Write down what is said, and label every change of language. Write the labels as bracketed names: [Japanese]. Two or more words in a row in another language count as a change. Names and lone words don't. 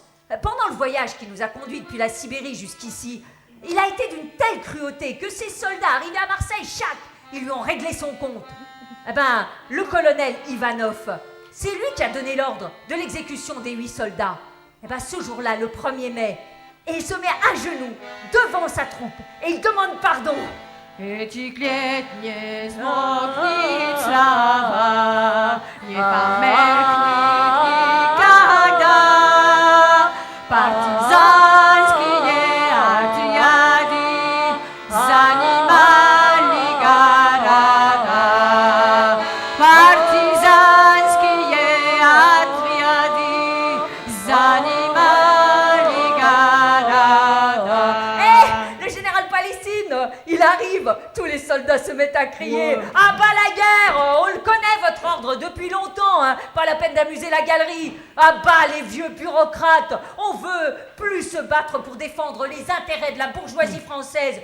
[French] Pendant le voyage qui nous a conduits depuis la Sibérie jusqu'ici, il a été d'une telle cruauté que ces soldats arrivés à Marseille, ils lui ont réglé son compte. Eh ben, le colonel Ivanov, c'est lui qui a donné l'ordre de l'exécution des 8 soldats. Eh ben, ce jour-là, le 1er mai, et il se met à genoux devant sa troupe et il demande pardon. [Russian] Этих лет не смолкнет слава, не померкнет никогда. Партизанские отряды занимали города. Партизанские отряды занимали города. [French] Le général Palestine, il arrive, tous les soldats se mettent à crier « À bas la guerre, on le connaît votre ordre depuis longtemps, hein. Pas la peine d'amuser la galerie. À bas les vieux bureaucrates. On veut plus se battre pour défendre les intérêts de la bourgeoisie française.